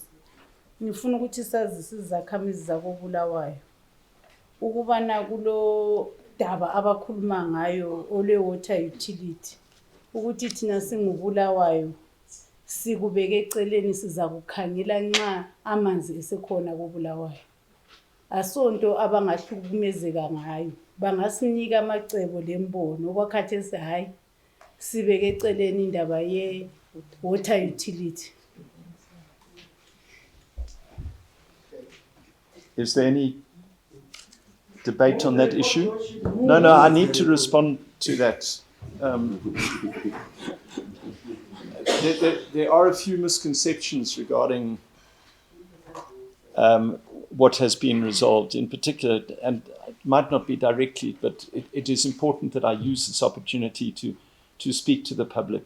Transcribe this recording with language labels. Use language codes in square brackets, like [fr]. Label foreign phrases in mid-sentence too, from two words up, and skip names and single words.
[nd] Ngifuna ukuthi sazise izakhamizi zakoBulawayo ukubana kulo daba abakhuluma ngayo ole [en] water utility [nd] ukuthi thina singuBulawayo sikubeke eceleni siza kukhangela nxa amanzi esekhona koBulawayo. Asonto abangahlukumezeka ngayo bangasinika amacebo lembono okwakhathesi hayi sibeke eceleni indaba ye [en] water utility. Is there any debate on that issue? No, I need to respond to that. There are a few misconceptions regarding what has been resolved in particular, and it might not be directly, but it is important that I use this opportunity to speak to the public.